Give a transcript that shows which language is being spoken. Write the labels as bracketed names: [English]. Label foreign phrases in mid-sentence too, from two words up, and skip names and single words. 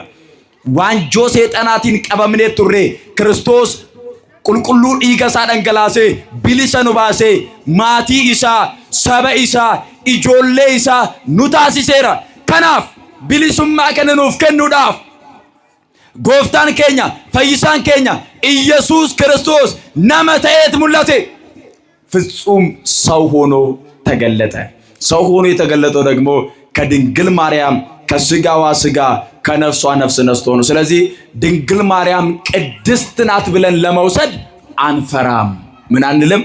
[Oromo] Waanjoo seexanaatiin qabamnee turree Kiristoos qulqulluu dhiiga isaa dhangalaasee bilisa nu baasee maatii isaa, saba isaa, ijoollee isaa nu taasiseera. Kanaaf bilisummaa kana nuuf kennuudhaaf gooftaan keenya fayyisaan keenya Iyyasuus Kiristoos nama ta'eet mul'ate. [Amharic] ፍጹም ሰው ሆኖ ተገለጠ። ሰው ሆኖ የተገለጠው ደግሞ ከድንግል ማርያም ከስጋዋ ስጋ ከነፍሷ ነፍስ ነስቶ ነው። ስለዚህ ድንግል ማርያም ቅድስት ናት ብለን ለመውሰድ አንፈራም። ምን አንልም?